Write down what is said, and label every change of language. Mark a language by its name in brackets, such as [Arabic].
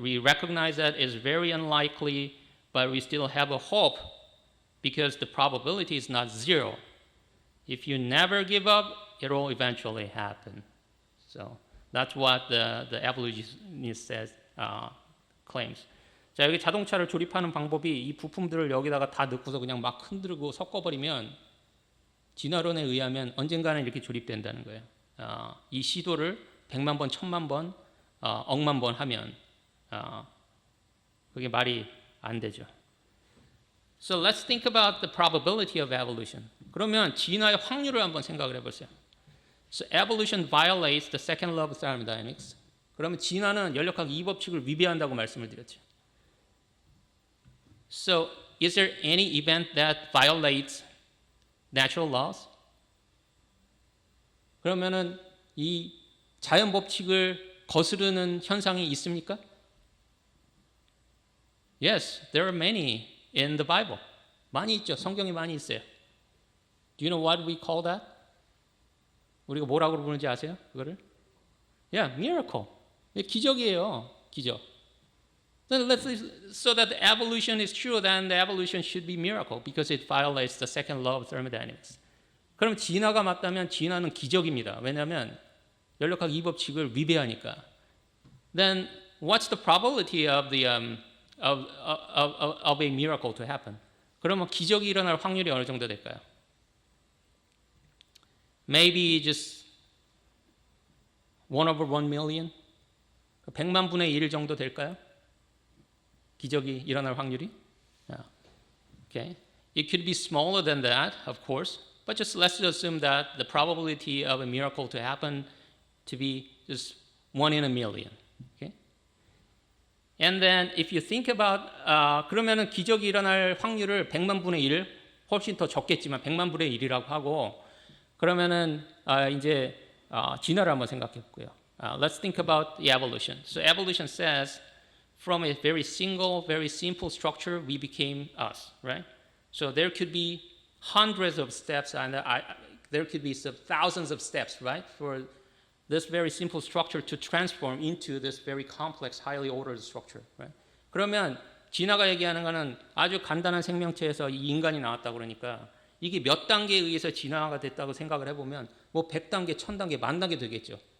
[English] We recognize that is very unlikely, but we still have a hope because the probability is not zero. If you never give up, it will eventually happen. So that's what the evolutionist says, claims. [Korean] 자, 여기 자동차를 조립하는 방법이 이 부품들을 여기다가 다 넣고서 그냥 막 흔들고 섞어버리면 진화론에 의하면 언젠가는 이렇게 조립된다는 거예요. 이 시도를 100만 번, 1000만 번, 억만 번 하면 그게 말이 안 되죠. [English] So let's think about the probability of evolution. [Korean] 그러면 진화의 확률을 한번 생각을 해보세요. [English] So evolution violates the second law of thermodynamics. [Korean] 그러면 진화는 연력학 2법칙을 위배한다고 말씀을 드렸죠. [English] So is there any event that violates natural laws? [Korean] 그러면은 이 자연 법칙을 거스르는 현상이 있습니까? [English] Yes, there are many in the Bible. [Korean] 많이 있죠. 성경에 많이 있어요. [English] Do you know what we call that? [Korean] 우리가 뭐라고 부르는지 아세요? 그거를? [English] Yeah, miracle. [Korean] 기적이에요. 기적. [English] So that the evolution is true, then the evolution should be miracle because it violates the second law of thermodynamics. [Korean] 그럼 진화가 맞다면 진화는 기적입니다. 왜냐하면 연력학 2법칙을 위배하니까. [English] Then what's the probability of of a miracle to happen? [Korean] 그러면 기적이 일어날 확률이 어느 정도 될까요? [English] Maybe just 1/1,000,000? [Korean] 100만 분의 1 정도 될까요? 기적이 일어날 확률이? Okay. [English] It could be smaller than that, of course, but just let's assume that the probability of a miracle to happen to be just 1 in a million. Okay? And then if you think about [Korean] 그러면은 기적이 일어날 확률을 100만 분의 1 훨씬 더 적겠지만 100만 분의 1이라고 하고 그러면은 이제 진화를 한번 생각해 볼게요. [English] Let's think about the evolution. So evolution says from a very single, very simple structure, we became us, right? So there could be hundreds of steps, and there could be some thousands of steps, right, for this very simple structure to transform into this very complex, highly ordered structure, right? [Korean] 그러면 진화가 얘기하는 거는 아주 간단한 생명체에서 이 인간이 나왔다 그러니까 이게 몇 단계에 의해서 진화가 됐다고 생각을 해보면 뭐 100단계, 1000단계, 10,000단계 되겠죠.